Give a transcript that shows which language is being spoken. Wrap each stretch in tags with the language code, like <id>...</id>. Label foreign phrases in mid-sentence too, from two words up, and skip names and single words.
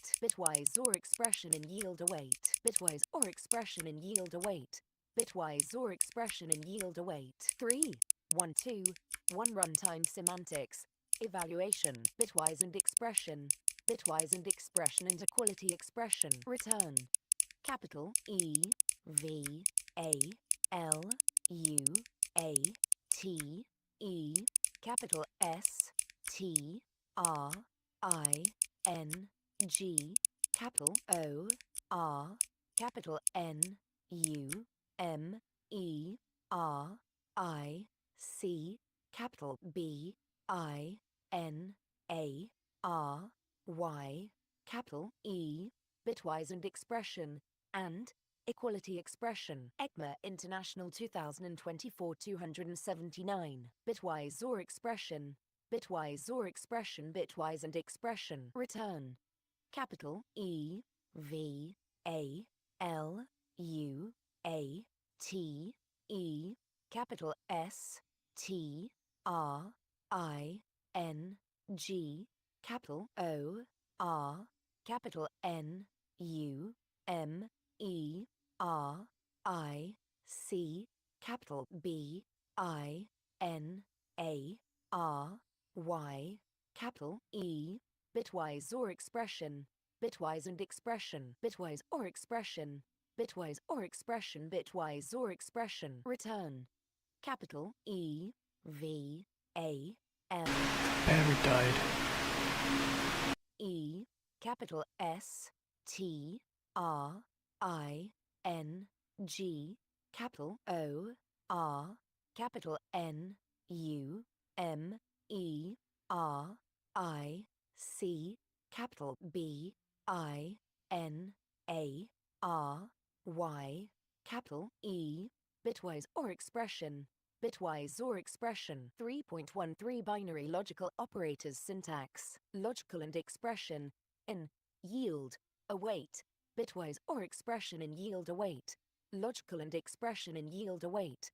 <en>Bitwise or expression in yield await. Bitwise or expression in yield await. Bitwise or expression in yield await. 3, 1, 2, 1 runtime semantics. Evaluation. Bitwise and expression. Bitwise and expression and equality expression. Return. Capital E V A L U A T E, capital S T R I N G, capital O R, capital N U M E R I C, capital B I N A R Y, capital E, bitwise and expression, and equality expression. ECMA International 2024 279. Bitwise or expression. Bitwise or expression. Bitwise and expression. Return. Capital E V A L U A T E, capital S T R I N G, capital O R, capital N U M E R I C, capital B I N A R Y, capital E, bitwise or expression. Bitwise and expression. Bitwise or expression. Bitwise or expression. Bitwise or expression. Return. Capital E V A L Battery died. E, capital S T R I N G, capital O R, capital N U M E R I C, capital B I N A R Y, capital E, bitwise or expression. Bitwise or expression. 3.13 Binary logical operators syntax. Logical and expression in yield await. Bitwise or expression in yield await. Logical and expression in yield await.</en>